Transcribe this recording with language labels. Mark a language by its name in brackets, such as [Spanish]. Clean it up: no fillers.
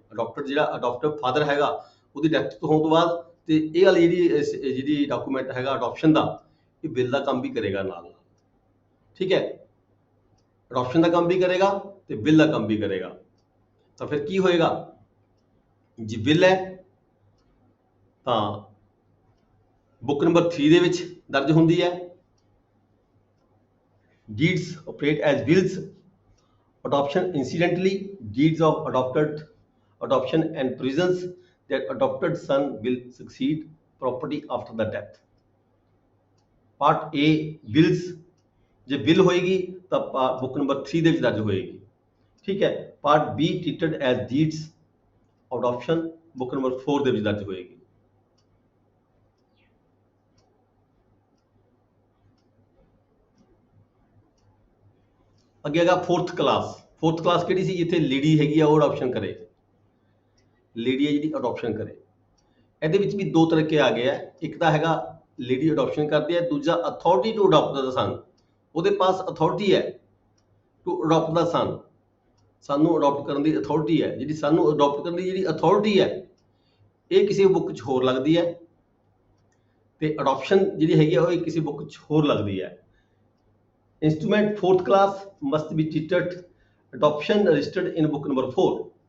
[Punjabi] Adapted ਜਿਹੜਾ ਅਡਾਪਟਿਵ father ਹੈਗਾ ਉਹਦੀ ਡੈਥ ਹੋਣ ਤੋਂ ਬਾਅਦ ਤੇ ਇਹ ਵਾਲੀ ਜਿਹੜੀ ਡਾਕੂਮੈਂਟ ਹੈਗਾ ਅਡਾਪਸ਼ਨ ਦਾ, ਇਹ ਬਿੱਲ ਦਾ ਕੰਮ ਵੀ ਕਰੇਗਾ ਨਾਲ ਨਾਲ। ਠੀਕ ਹੈ। ਅਡਾਪਸ਼ਨ ਦਾ ਕੰਮ ਵੀ ਕਰੇਗਾ ਤੇ ਬਿੱਲ ਦਾ ਕੰਮ ਵੀ ਕਰੇਗਾ। ਤਾਂ ਫਿਰ ਕੀ ਹੋਏਗਾ, ਜੇ ਬਿੱਲ ਹੈ ਤਾਂ ਬੁੱਕ ਨੰਬਰ 3 ਦੇ ਵਿੱਚ ਦਰਜ ਹੁੰਦੀ ਹੈ। [English] Deeds operate as wills, adoption incidentally, deeds of adoption and provisions that adopted son will succeed property after the death. Part A wills, [Punjabi] ਜੇ ਬਿੱਲ ਹੋਏਗੀ ਤਾਂ ਬੁੱਕ ਨੰਬਰ 3 ਦੇ ਵਿੱਚ ਦਰਜ ਹੋਏਗੀ। ਠੀਕ ਹੈ। Part B [English] treated as deeds of adoption [Punjabi] book number 4 ਦੇ ਵਿੱਚ ਦਰਜ ਹੋਏਗੀ। ਅੱਗੇ ਹੈਗਾ ਫੋਰਥ ਕਲਾਸ ਕਿਹੜੀ ਸੀ, ਜਿੱਥੇ ਲੇਡੀ ਹੈਗੀ ਆ ਉਹ ਅਡਾਪਸ਼ਨ ਕਰੇ, ਲੇਡੀ ਹੈ ਜਿਹੜੀ ਅਡਾਪਸ਼ਨ ਕਰੇ। ਇਹਦੇ ਵਿੱਚ ਵੀ 2 ਤਰੀਕੇ ਆ ਗਏ ਆ, ਇੱਕ ਤਾਂ ਹੈਗਾ ਲੇਡੀ ਅਡਾਪਸ਼ਨ ਕਰਦੀ ਹੈ, ਦੂਜਾ [English] authority to adopt ਦਾ ਸਨ, [Punjabi] ਉਹਦੇ ਪਾਸ ਅਥਾਰਟੀ ਹੈ ਟੂ ਅਡਾਪਟ ਦਾ ਸਨ, ਸਾਨੂੰ ਅਡਾਪਟ ਕਰਨ ਦੀ ਅਥਾਰਟੀ ਹੈ। ਜਿਹੜੀ ਸਾਨੂੰ ਅਡਾਪਟ ਕਰਨ ਦੀ ਜਿਹੜੀ ਅਥਾਰਟੀ ਹੈ ਇਹ ਕਿਸੇ ਬੁੱਕ 'ਚ ਹੋਰ ਲੱਗਦੀ ਹੈ ਤੇ ਅਡਾਪਸ਼ਨ ਜਿਹੜੀ ਹੈਗੀ ਆ ਉਹ ਕਿਸੇ ਬੁੱਕ 'ਚ ਹੋਰ ਲੱਗਦੀ ਹੈ। [English] Instrument 4th class must be treated adoption registered in book number 4।